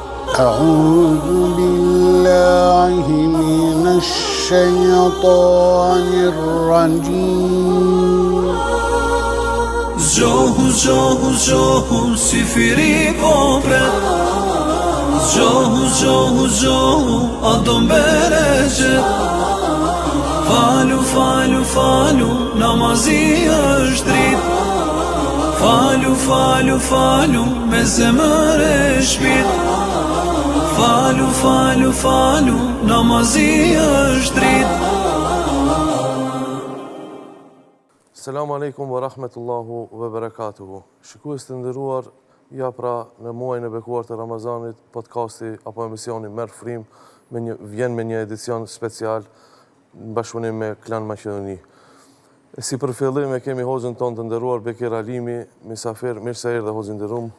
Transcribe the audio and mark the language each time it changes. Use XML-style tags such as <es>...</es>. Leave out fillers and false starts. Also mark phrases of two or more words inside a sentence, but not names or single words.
<ar>أعوذ بالله من الشيطان الرجيم</ar> <sq>Zgjohu, zgjohu, zgjohu, si firi popret Zgjohu, zgjohu, zgjohu, a do mbereqet Falu, falu, falu, namazi është drit Falu, falu, falu, me zemër e shpit Falu, falu, falu, namazi është drit</sq> <ar>السلام عليكم ورحمة الله وبركاته.</ar> <sq>Shikues të nderuar, ja pra në muajin e bekuar të Ramazanit, podcasti apo emisioni Merr Frim vjen me një edicion special në bashkëpunim me Klan Maqedoni. Si për fillim e kemi hoxhën tonë të nderuar Bekir Alimi, mysafir, mirë se erdhe hoxhë nderuar.</sq>